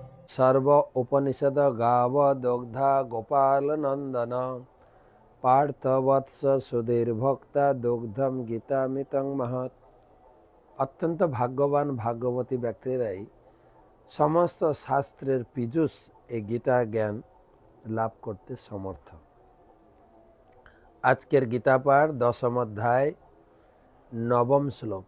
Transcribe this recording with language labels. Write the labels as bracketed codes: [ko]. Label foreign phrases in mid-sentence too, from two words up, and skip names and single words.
[sa] सर्व उपनिषद गाव दुग्धा गोपाल नंदन पार्थवत्स सुधीर्भक्ता দুগ্ধম গীতামিতং মহৎ। [bn] অত্যন্ত ভাগ্যবান ভাগ্যবতী ব্যক্তিরাই সমস্ত শাস্ত্রের পীযুষ এই গীতা জ্ঞান লাভ করতে সমর্থ। আজকের গীতা পাঠ 10ম অধ্যায় 9ম শ্লোক।